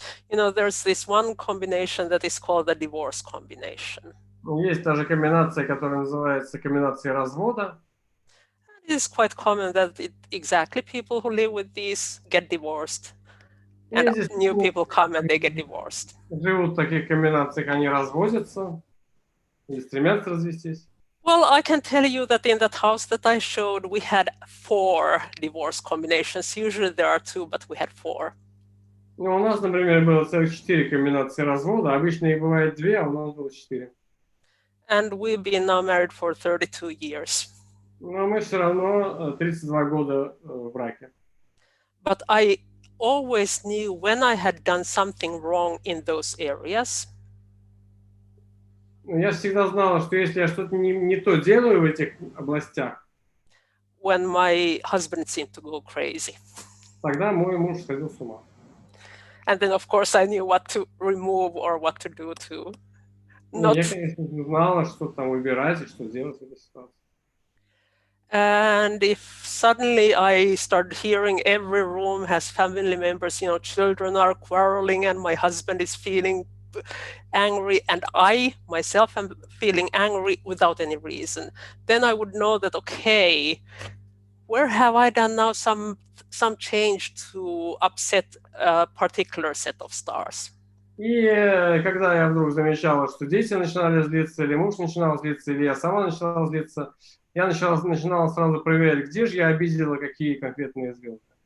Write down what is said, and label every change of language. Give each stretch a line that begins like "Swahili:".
English: You know, there's this one combination that is called the divorce combination.
Russian: Есть даже комбинация, которая называется комбинацией развода.
English: It is quite common that exactly people who live with these get divorced, and
Russian: Здесь
English: new people come and they get divorced.
Russian: живут в таких комбинациях, они разводятся или стремятся развестись.
English: Well, I can tell you that in that house that I showed, we had 4 divorce combinations. Usually there are 2, but we had 4.
Russian: Ну, у нас, например, было целых 4 комбинации развода. Обычно их бывает 2, а у нас было 4.
English: And we've been now married for 32 years.
Russian: Но мы все равно 32 года в браке.
English: But I always knew when I had done something wrong in those areas.
Russian: Я всегда знала, что если я что-то не то делаю в этих областях,
English: When my husband seemed to go crazy.
Russian: тогда мой муж сходил с ума.
English: And then, of course, I knew what to remove or what to do to
Russian: Я,
English: not.
Russian: конечно, знала, что там выбирать и что делать в этой ситуации.
English: And if suddenly I started hearing every room has family members, you know, children are quarreling and my husband is feeling angry and I myself am feeling angry without any reason, then I would know that, okay, where have I done now some change to upset a particular set of stars?
Russian: И когда я вдруг замечала, что дети начинали злиться, или муж начинал злиться, или я сама начинала злиться, я начинала сразу проверять, где же я обидела какие конкретные звезды.